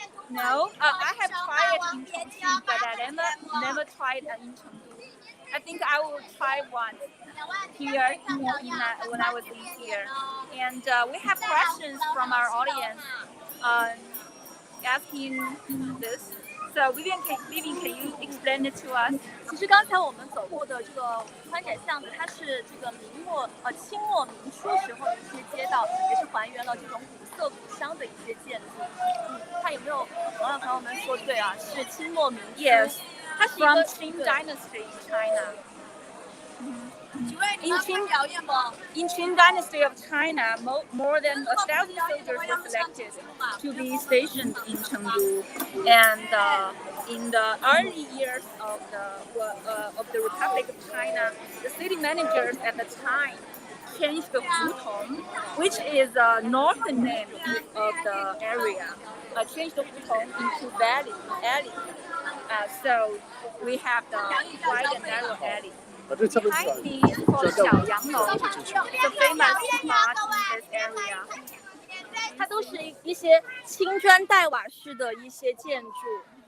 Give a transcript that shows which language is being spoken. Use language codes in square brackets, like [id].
[en] No, I have tried it in Chongqing, but I never tried it in Chengdu. I think I will try once here when I was in here. And we have questions from our audience asking this. So Vivian, can you explain it to us? [zh] 其实刚才我们走过的这个宽窄巷子，它是这个清末民初时候的一些街道，也是还原了这种古色古香的一些建筑。看有没有网友朋友们说对啊？是清末民初。 [en] Yes, [zh] 它是 [en] from Qing Dynasty in China. In Qing Dynasty of China, more than 1,000 soldiers were selected to be stationed in Chengdu, and in the early years of the Republic of China, the city managers at the time changed the Hutong, which is the northern name of the area, changed the Hutong into alley. So we have the wide and narrow alley. Behind me is called 小洋楼 the famous spot in this area. [zh] 它都是一些青砖黛瓦式的一些建筑。